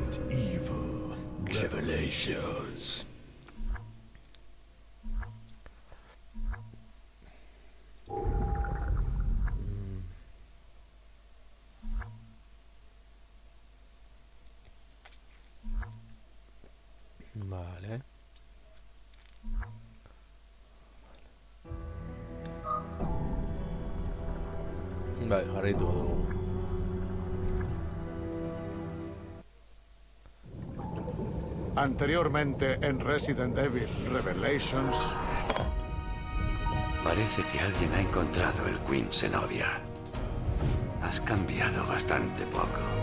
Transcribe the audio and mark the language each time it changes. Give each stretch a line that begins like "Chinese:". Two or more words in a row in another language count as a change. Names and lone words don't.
Spanish: Revelations. Vale.
Basque: Vale, jarraitu dugu.
Spanish: Anteriormente en Resident Evil Revelations. Parece que alguien ha encontrado el Queen Zenobia. Has cambiado bastante poco.